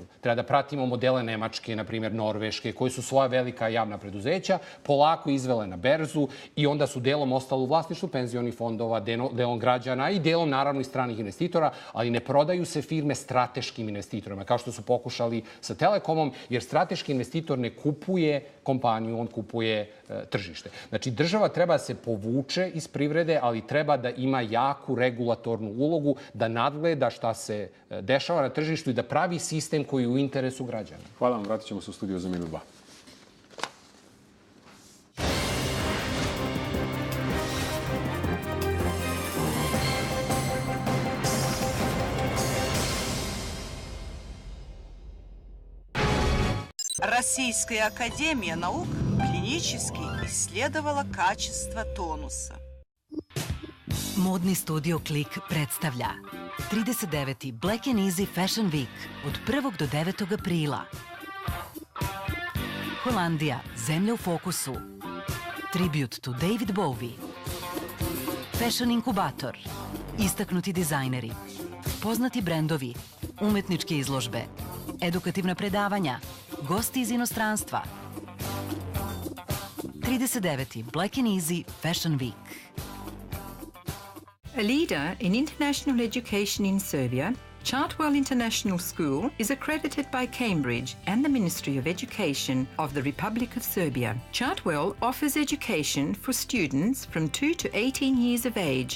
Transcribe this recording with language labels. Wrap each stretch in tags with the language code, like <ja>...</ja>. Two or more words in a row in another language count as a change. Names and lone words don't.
<sr>Treba da pratimo modele Nemačke, na primjer Norveške, koji su svoja velika javna preduzeća polako izvele na berzu i onda su delom ostalo u vlasništvu penzionih fondova, delom građana i delom, naravno, i stranih investitora, ali ne prodaju se firme strateškim investitorima, kao što su pokušali sa Telekomom, jer strateški investitor ne kupuje kompaniju, on kupuje tržište. Znači, država treba da se povuče iz privrede, ali treba da ima jaku regulatornu ulogu, da nadgleda šta se dešava na tržištu i da pravi sistem koji je u interesu građana. Hvala vam, vratit ćemo se u studio za minut 2.</sr> <ru>Российская академия наук клинически исследовала качество тонуса.</ru> <sr>Modni studio Klik predstavlja 39. Black and Easy Fashion Week od 1. do 9. aprila. Holandija, zemlja u fokusu.</sr> <en>Tribute to David Bowie. Fashion inkubator.</en> <sr>Istaknuti dizajneri. Poznati brendovi. Umetničke izložbe. Edukativna predavanja. Gosti iz inostranstva. 39. Black and Easy Fashion Week.</sr> <en>A leader in international education in Serbia, Chartwell International School is accredited by Cambridge and the Ministry of Education of the Republic of Serbia. Chartwell offers education for students from 2 to 18 years of age.</en>